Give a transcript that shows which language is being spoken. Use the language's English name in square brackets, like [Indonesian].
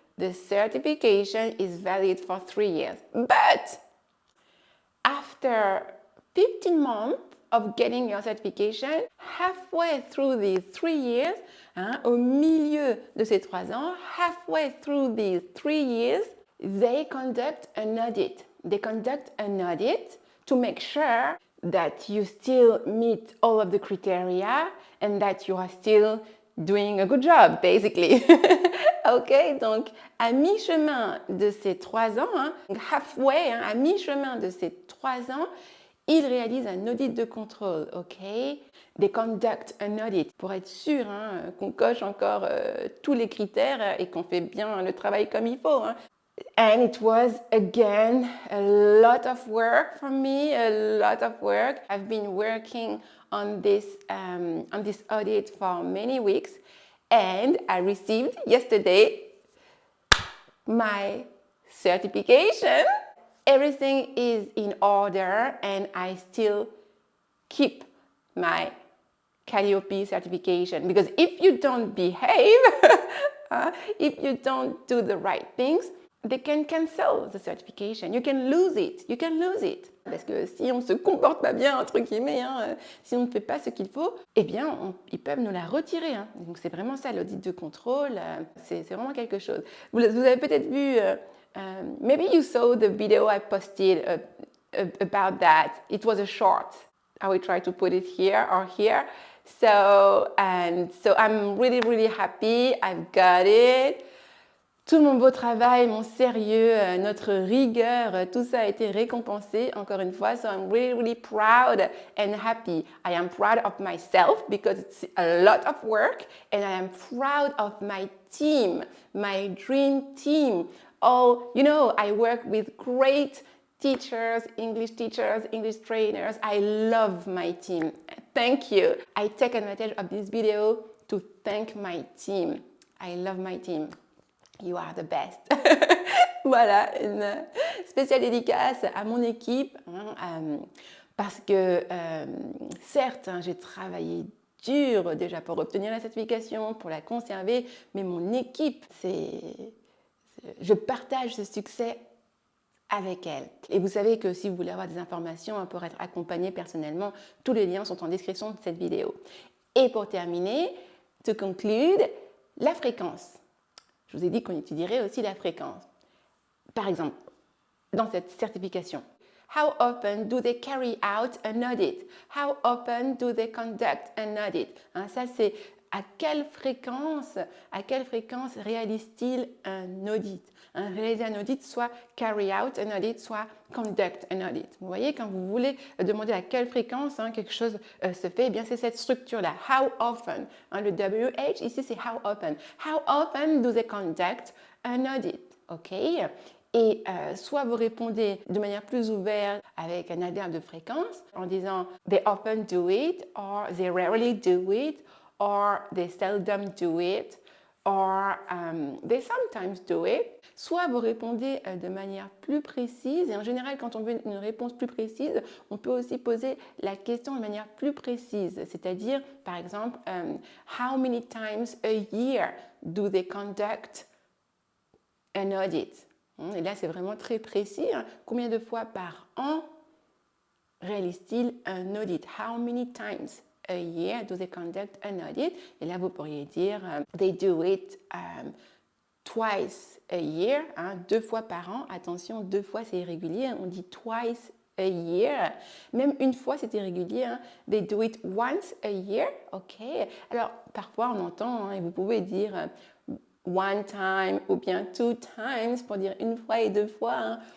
[English] The certification is valid for 3 years. But after 15 months of getting your certification, halfway through these 3 years, [French] au milieu de ces 3 ans, [English] halfway through these 3 years, they conduct an audit. They conduct an audit to make sure that you still meet all of the criteria and that you are still doing a good job, basically. [French] Ok, donc à mi-chemin de ces 3 ans, halfway, à mi-chemin de ces 3 ans, ils réalisent un audit de contrôle, ok? [English] They conduct an audit [French] pour être sûr qu'on coche encore tous les critères et qu'on fait bien le travail comme il faut. [English] And it was again a lot of work for me, a lot of work. I've been working on this audit for many weeks, and I received yesterday my certification. Everything is in order, and I still keep my Calliope certification, because if you don't behave, if you don't do the right things, they can cancel the certification. You can lose it. You can lose it. [French] Parce que si on se comporte pas bien, entre guillemets, si on ne fait pas ce qu'il faut, eh bien, ils peuvent nous la retirer. Donc, c'est vraiment ça, l'audit de contrôle. C'est vraiment quelque chose. Vous avez peut-être vu, [English] maybe you saw the video I posted about that. It was a short. I will try to put it here or here. So I'm really, really happy. I've got it. [French] Tout mon beau travail, mon sérieux, notre rigueur, tout ça a été récompensé encore une fois. [English] So I'm really, really proud and happy. I am proud of myself because it's a lot of work, and I am proud of my team, my dream team. I work with great teachers, English trainers. I love my team. Thank you. I take advantage of this video to thank my team. I love my team. You are the best. [French] Voilà, une spéciale dédicace à mon équipe, Parce que, certes, hein, j'ai travaillé dur déjà pour obtenir la certification, pour la conserver, mais mon équipe, je partage ce succès avec elle. Et vous savez que si vous voulez avoir des informations hein, pour être accompagné personnellement, tous les liens sont en description de cette vidéo. Et pour terminer, [English] to conclude, [French] la fréquence. Je vous ai dit qu'on étudierait aussi la fréquence. Par exemple, dans cette certification, [English] how often do they carry out an audit? How often do they conduct an audit? [French] Hein, ça, c'est à quelle fréquence réalise-t-il un audit? Hein, réaliser un audit, soit [English] carry out an audit, [French] soit [English] conduct an audit. [French] Vous voyez, quand vous voulez demander à quelle fréquence hein, quelque chose se fait, eh bien c'est cette structure-là. [English] How often? [French] Hein, le WH, ici, c'est [English] how often. How often do they conduct an audit? [French] OK? Et soit vous répondez de manière plus ouverte avec un adverbe de fréquence en disant [English] they often do it, or they rarely do it, or they seldom do it, or they sometimes do it. [French] Soit vous répondez de manière plus précise, et en général, quand on veut une réponse plus précise, on peut aussi poser la question de manière plus précise, c'est-à-dire, par exemple, [English] how many times a year do they conduct an audit? [French] Et là, c'est vraiment très précis. Hein. Combien de fois par an réalise-t-il un audit? [English] How many times a year do they conduct an audit? [French] Et là, vous pourriez dire [English] they do it twice a year, [French] hein, 2 fois par an. Attention, 2 fois c'est irrégulier, on dit [English] twice a year. [French] Même une fois c'est irrégulier, hein. [English] They do it once a year, [French] ok. Alors parfois on entend, hein, et vous pouvez dire [English] one time [French] ou bien [English] 2 times [French] pour dire une fois et 2 fois, hein.